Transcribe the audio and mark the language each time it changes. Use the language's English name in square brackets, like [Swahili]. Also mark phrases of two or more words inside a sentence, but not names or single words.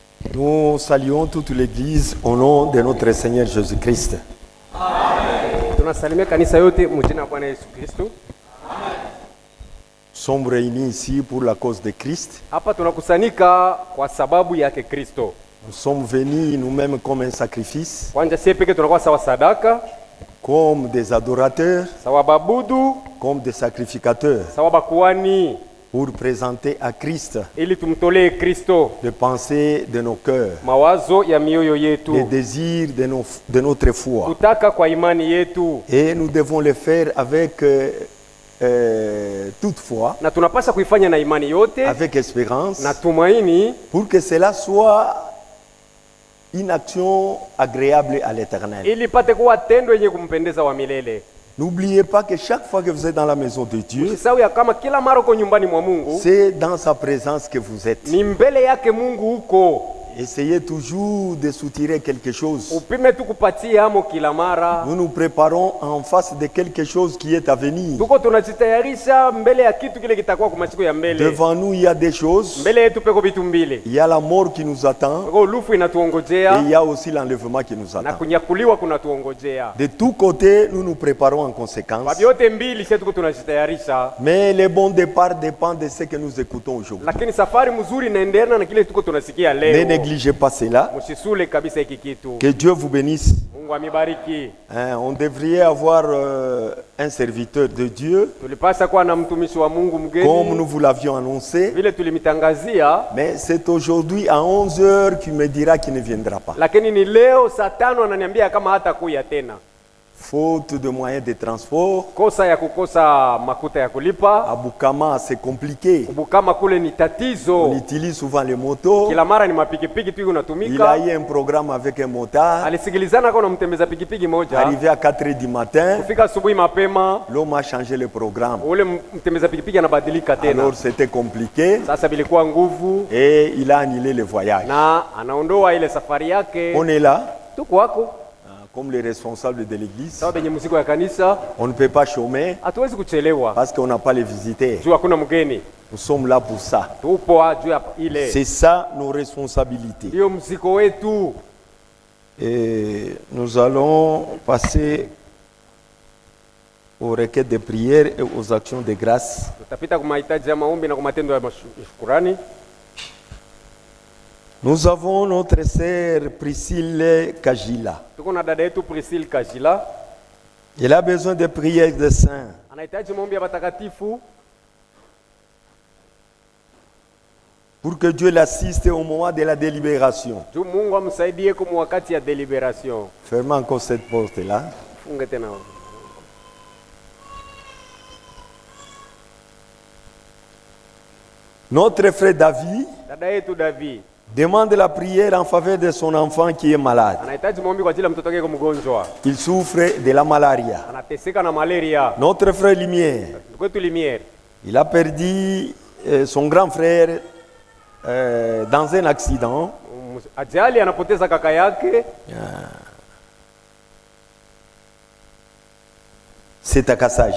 [French] Nous saluons toute l'Église au nom de notre Seigneur Jésus-Christ. [Swahili] Tunasalimia kanisa yote mjina Bwana Yesu Kristo. [French] Nous sommes réunis ici pour la cause de Christ. [Swahili] Hapa tunakusanyika kwa sababu yake Kristo. [French] Nous sommes venus nous-mêmes comme un sacrifice, [Swahili] Kwanja sisi peke tunakuwa sawa sadaka, [French] comme des adorateurs, [Swahili] sawa babudu, [French] comme des sacrificateurs, [Swahili] sawa bakuani, [French] pour présenter à Christ [Swahili] ili tumtolee Kristo [French] les pensées de nos cœurs, [Swahili] mawazo ya mioyo [French] les [Swahili] yetu, [French] désirs de notre foi. [Swahili] kutaka kwa imani yetu, [French] Et nous devons le faire avec toute foi, [Swahili] na tunapaswa kuifanya na imani yote [French] avec espérance, [Swahili] na tumaini, [French] pour que cela soit une action agréable à l'Éternel. [Swahili] ili pate kuwa tendo yenye kumpendeza wa milele. [French] N'oubliez pas que chaque fois que vous êtes dans la maison de Dieu, [Swahili] Usisahau ya kama kila mara uko nyumbani mwa Mungu, [French] c'est dans sa présence que vous êtes. [Swahili] ni mbele yake Mungu huko. [French] Essayez toujours de soutirer quelque chose. [Swahili] Upime tu kupatia amo kila mara. [French] Nous nous préparons en face de quelque chose qui est à venir. [Swahili] Tuko tunajitayarisha mbele ya kitu kile kitakuwa kwa masiku ya mbele. [French] Devant nous, il y a des choses. [Swahili] Mbele yetu peko vitu mbili. [French] Il y a la mort qui nous attend [Swahili] Peko lufu [French] et [Swahili] inatuongojea [French] il y a aussi l'enlèvement qui nous [Swahili] na [French] attend. [Swahili] kunyakuliwa kunatuongojea. [French] De tous côtés, nous nous préparons en conséquence. [Swahili] Kwa vyote mbili sisi tuko tunajitayarisha. [French] Mais le bon départ dépend de ce que nous écoutons aujourd'hui. [Swahili] Lakini safari mzuri inaendelea na kile tuko tunasikia leo. [French] Ne négligez pas cela. [Swahili] Msisule kabisa hiki kitu. [French] Que Dieu vous bénisse. [Swahili] Mungu amibariki. [French] On devrait avoir un serviteur de Dieu, [Swahili] Tulipasa kuwa na mtumishi wa Mungu [French] comme [Swahili] mgeni. [French] nous vous l'avions annoncé. [Swahili] Vile tulimitangazia, [French] Mais c'est aujourd'hui à 11h qu'il me dira qu'il ne viendra pas. [Swahili] lakini ni leo saa 5 ananiambia kama hata kuya tena. [French] Faute de moyens de transport, [Swahili] Kosa ya kukosa makuta ya [French] à [Swahili] kulipa. [French] Bukama c'est compliqué. [Swahili] Bukama kule ni [French] On [Swahili] tatizo. [French] utilise souvent les motos. [Swahili] Kila mara ni mapikipiki tu [French] Il a [Swahili] unatumika. [French] eu un programme avec un motard. [Swahili] Alisikilizana kwa mtembeza pikipiki moja. [French] Arrivé à 4h du matin, [Swahili] Kufika asubuhi mapema, [French] l'homme a changé le programme. [Swahili] ule mtembeza pikipiki anabadilika tena. [French] Alors c'était compliqué [Swahili] Sasa bilikuwa nguvu [French] et il a annulé le voyage. [Swahili] na anaondoa ile safari yake. [French] On est là, [Swahili] Tuko wako [French] comme les responsables de l'église. [Swahili] sawa benye mzigo ya kanisa, [French] On ne peut pas chômer [Swahili] hatuwezi kuchelewa [French] parce qu'on n'a pas les visiteurs. [Swahili] juu hakuna mgeni. [French] Nous sommes là pour ça. [Swahili] Tupo juu ya ile, [French] C'est ça nos responsabilités. [Swahili] ndio mzigo wetu. [French] Et nous allons passer aux requêtes de prière et aux actions de grâce. [Swahili] Tutapita kwa mahitaji ya maombi na kwa matendo ya shukrani. [French] Nous avons notre sœur Priscille Kajila. [Swahili] Tuko na dada yetu Priscille Kajila, [French] Elle a besoin de prières de saints. [Swahili] anahitaji maombi ya watakatifu [French] Pour que Dieu l'assiste au moment de la délibération. [Swahili] juu Mungu amsaidie kwa wakati ya deliberation. [French] Fermez encore cette porte-là. [Swahili] Funge tena. [French] Notre frère David [Swahili] Dada yetu David [French] demande la prière en faveur de son enfant qui est malade. [Swahili] anahitaji maombi kwa ajili ya mtoto wake mgonjwa, [French] Il souffre de la malaria. [Swahili] anateseka na malaria. [French] Notre frère Lumière, [Swahili] Ndugu yetu Limiere [French] il a perdu son grand frère dans un accident. [Swahili] ajali, anapoteza kaka yake. [French] C'est à Kassaj.